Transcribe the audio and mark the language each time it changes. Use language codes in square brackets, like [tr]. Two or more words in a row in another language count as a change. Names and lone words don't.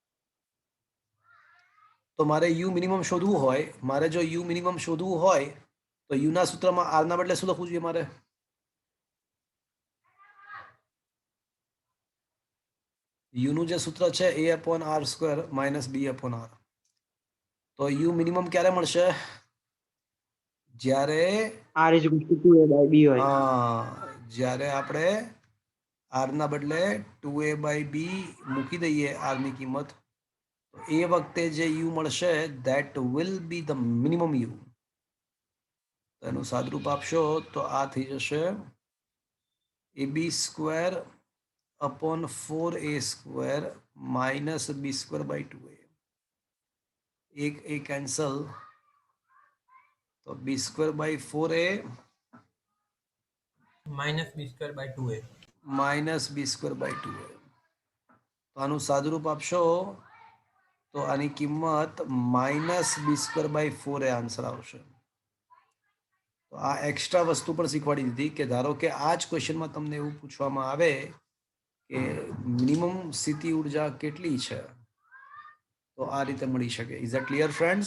[gu] તો મારે [en] U minimum [gu] શોધવું હોય મારે જો [en] U minimum [gu] શોધવું હોય તો યુના સૂત્રમાં આર ના બદલે શું લખવું જોઈએ મારે યુનું જે સૂત્ર છે [en] a upon R square minus B upon R [gu] તો [en] U minimum [gu] ક્યારે મળશે જ્યારે [en] R is equal to 2a by b હોય [gu] જ્યારે આપણે આર ના બદલે [en] 2a by B [gu] મૂકી દઈએ આર ની કિંમત તો એ વખતે જે યુ મળશે [en] that will be the minimum U [gu] એનું સાદરૂપ આપશો તો આ થઈ જશે [en] a B square upon 4a square minus b square by 2a [hi] एक a कैंसल तो [en] b square by 4a minus b square by 2a. minus b square by 2a [gu] તો આનું સાદુરૂપ આપશો તો આની કિંમત [en] minus B square by 4a [gu] આન્સર આવશે તો આ એક્સ્ટ્રા વસ્તુ પણ શીખવાડી દીધી કે ધારો કે આ જ ક્વેશ્ચનમાં તમને એવું પૂછવામાં આવે કે મિનિમમ સ્થિતિ ઉર્જા કેટલી છે તો આ રીતે મળી શકે [en] is that clear friends